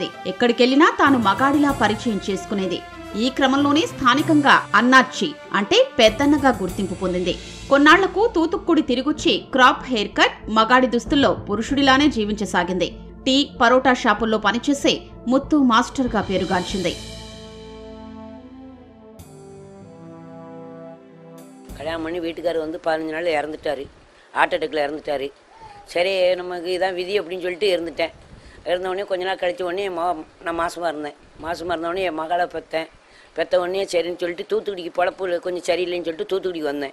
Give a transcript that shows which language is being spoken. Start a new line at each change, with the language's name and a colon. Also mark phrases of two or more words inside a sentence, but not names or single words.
Telugu: ఎక్కడికెళ్లినా తాను మగాడిలా పరిచయం చేసుకునేది. ఈ క్రమంలోనే స్థానికంగా అన్నాచ్చి అంటే పెద్దన్నగా గుర్తింపు పొందింది. కొన్నాళ్లకు తూతుక్కుడి తిరిగొచ్చి
English: crop hair cut,
Telugu: మగాడి దుస్తుల్లో పురుషుడిలానే జీవించసాగింది. టీ, పరోటా షాపుల్లో పనిచేసే ముత్తు మాస్టర్గా పేరుగాంచింది.
Tamil: கல்யாணம் பண்ணி வீட்டுக்காரர் 15 நாள் இறந்துட்டார்.
English: heart attackla
Tamil: இறந்துட்டார். சரி நமக்கு இதான் விதி அப்படின்னு சொல்லிட்டு இருந்துட்டேன். இருந்தவொடனே கொஞ்ச நாள் கழிச்ச உடனே நான் மாசமாக இருந்தேன். மாசமாக இருந்தவொடனே என் மகளை பெற்ற உடனே சரின்னு சொல்லிட்டு தூத்துக்குடிக்கு பொழப்பு கொஞ்சம் சரியில்லைன்னு சொல்லிட்டு தூத்துக்குடிக்கு வந்தேன்.